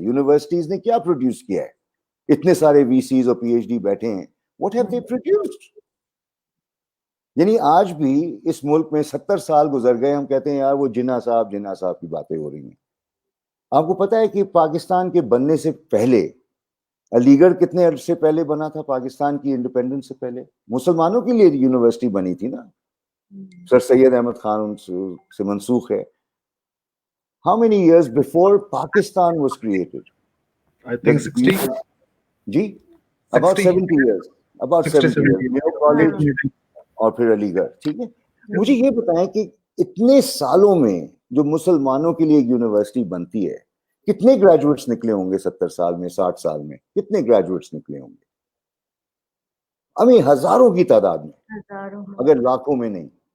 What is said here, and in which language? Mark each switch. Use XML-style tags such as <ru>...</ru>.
<ur>Universities نے کیا produce کیا ہے؟ اتنے سارے وی سیز اور پی ایچ ڈی بیٹھے ہیں,</ur> <en>What have they produced?</en> <ur>یعنی آج بھی اس ملک میں 70 سال گزر گئے, ہم کہتے ہیں یار وہ جناح صاحب کی باتیں ہو رہی ہیں. آپ کو پتا ہے کہ پاکستان کے بننے سے پہلے علی گڑھ کتنے عرصے پہلے بنا تھا؟ پاکستان کی انڈیپینڈنس سے پہلے مسلمانوں کے لیے یونیورسٹی بنی تھی نا, سر سید احمد خان ان سے منسوخ ہے.</ur> <en>How many years before Pakistan was created? I think 60.</en> <ur>جی,</ur> <en>about 70 years. About 70 years.</en> <ur>New College اور پھر علی گڑھ. ٹھیک ہے, مجھے یہ بتائیں کہ اتنے سالوں میں جو مسلمانوں کے لیے یونیورسٹی بنتی ہے, کتنے گریجویٹس نکلے ہوں گے 70 سال میں, 60 سال میں کتنے گریجویٹس نکلے ہوں گے؟ ہمیں ہزاروں کی تعداد میں, اگر لاکھوں میں نہیں.</ur>